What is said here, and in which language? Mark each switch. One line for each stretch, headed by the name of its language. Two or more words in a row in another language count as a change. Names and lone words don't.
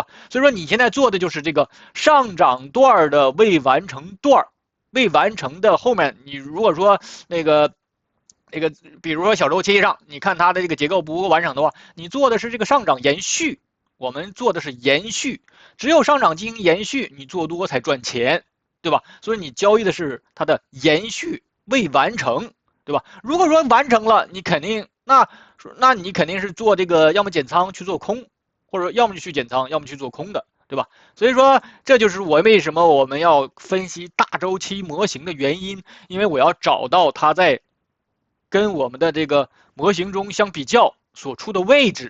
Chinese: 所以說你現在做的就是這個上漲段的未完成段，未完成的後面，你如果說那個，比如說小周期上，你看它的這個結構不夠完整的話，你做的是這個上漲延續。我們做的是延續，只有上漲進行延續，你做多才賺錢，對吧？所以你交易的是它的延續。未完成，對吧？如果說完成了，你肯定那你肯定是做這個，要麼減倉去做空，或者要麼就去減倉，要麼去做空的，對吧？所以說這就是為什麼我們要分析大周期模型的原因，因為我要找到它在跟我們的這個模型中相比較所處的位置。